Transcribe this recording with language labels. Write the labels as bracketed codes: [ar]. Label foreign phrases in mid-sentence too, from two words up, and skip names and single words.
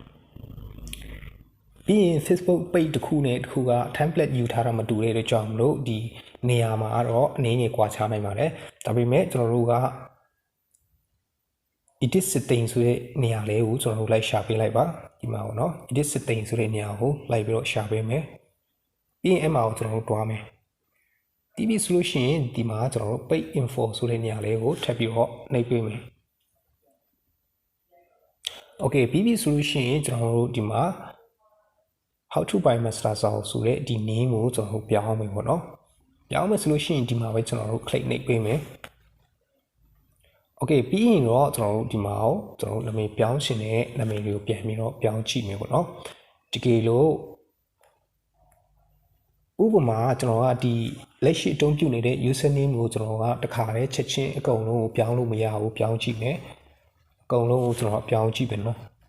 [my] ပြီးရင် Facebook page တစ်ခုနဲ့တစ်ခုက template ယူထားတာမတူတဲ့အတွက်ကြောင့်မလို့ဒီနေရာမှာတော့အနည်းငယ်ကွာခြားနိုင်ပါတယ်ဒါပေမဲ့ကျွန်တော်တို့က [en] edit setting [my] ဆိုတဲ့နေရာလေးကိုကျွန်တော်တို့လိုက်ရှာပေးလိုက်ပါဒီမှာပေါ့နော် [en] edit setting [my] ဆိုတဲ့နေရာကိုလိုက်ပြီးတော့ရှာပေးမယ်ပြီးရင်အဲ့မှာကိုကျွန်တော်တို့တွားမယ်ဒီပြီဆိုလို့ရှိရင်ဒီမှာကျွန်တော်တို့ [en] page info [my] ဆိုတဲ့နေရာလေးကိုထပ်ပြီးတော့နှိပ်ပေးမယ် okay ပြီးပြီဆိုလို့ရှိရင်ကျွန်တော်တို့ဒီမှာ [en] how to buy master [my] ဆိုတဲ့ဒီ name ကိုကျွန်တော်တို့ပြောင်းမယ်ပေါ့နော်ပြောင်းမယ်ဆိုလို့ရှိရင်ဒီမှာပဲကျွန်တော်တို့ click နှိပ်ပေးမယ် okay ပြီးရင်တော့ကျွန်တော်တို့ဒီမှာကိုကျွန်တော်တို့နာမည်ပြောင်းရှင်တဲ့နာမည်လေးကိုပြန်ပြီးတော့ပြောင်းကြည့်မယ်ပေါ့နော်တကယ်လို့ ဥပမာကျွန်တော်ကဒီလက်ရှိအသုံးပြုနေတဲ့ username ကိုကျွန်တော်ကတခါတည်းချက်ချင်းအကုန်လုံးကိုပြောင်းလို့မရဘူးပြောင်းကြည့်မယ်အကုန်လုံးကိုကျွန်တော်ပြောင်းကြည့်မယ်နော်